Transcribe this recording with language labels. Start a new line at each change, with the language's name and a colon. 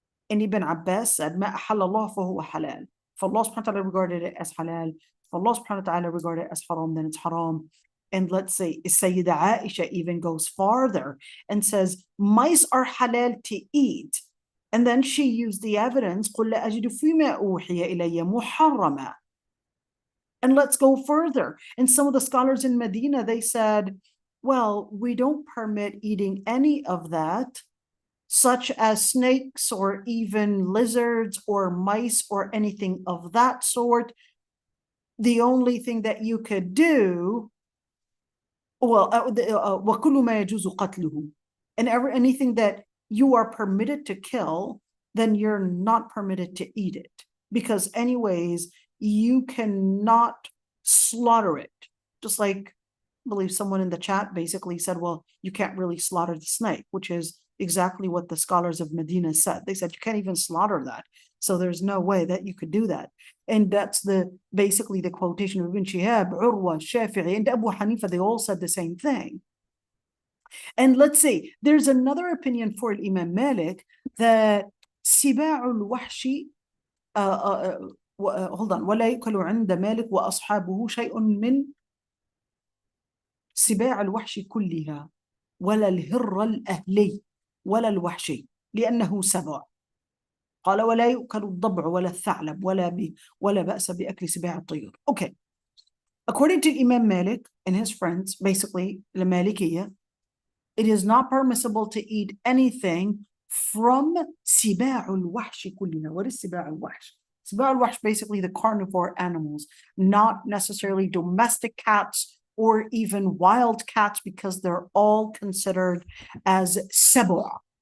English: And Ibn Abbas said,
Arabic: Ma halallah fahuwa halal.
English: If Allah subhanahu wa ta'ala regarded it as halal, if Allah subhanahu wa ta'ala regarded it as haram, then it's haram. And let's say Sayyida Aisha even goes farther and says, mice are halal to eat. And then she used the evidence,
Arabic: قُلْ لَا أَجِدُ فِيمَا أُوحِيَ إِلَيَّ مُحَرَّمًا.
English: And let's go further. And some of the scholars in Medina, they said, well, we don't permit eating any of that, such as snakes or even lizards or mice or anything of that sort. The only thing that you could do, well,
Arabic: وَكُلُّ مَا يَجُوزُ قَتْلُهُ.
English: And anything that you are permitted to kill, then you're not permitted to eat it. Because anyways, you cannot slaughter it. Just like, I believe someone in the chat basically said, well, you can't really slaughter the snake, which is exactly what the scholars of Medina said. They said, you can't even slaughter that. So there's no way that you could do that. And that's basically the quotation of Ibn Shihab, Urwa, Shafi'i, and Abu Hanifa. They all said the same thing. And let's see, there's another opinion for Imam Malik that siba'ul wahshi, hold on,
Arabic: ولا يؤكل عند مالك وأصحابه شيء من سباع الوحش كلها ولا الهر الأهلي ولا الوحشي لأنه سبع. قال ولا يؤكل الضبع ولا الثعلب ولا بأس بأكل سباع الطيور.
English: Okay. According to Imam Malik and his friends, basically the Malikiyya, it is not permissible to eat anything from
Arabic: siba'ul wahshi kullina.
English: What is siba'ul wahsh? Siba'ul wahsh, basically the carnivore animals, not necessarily domestic cats or even wild cats, because they're all considered as sab'a.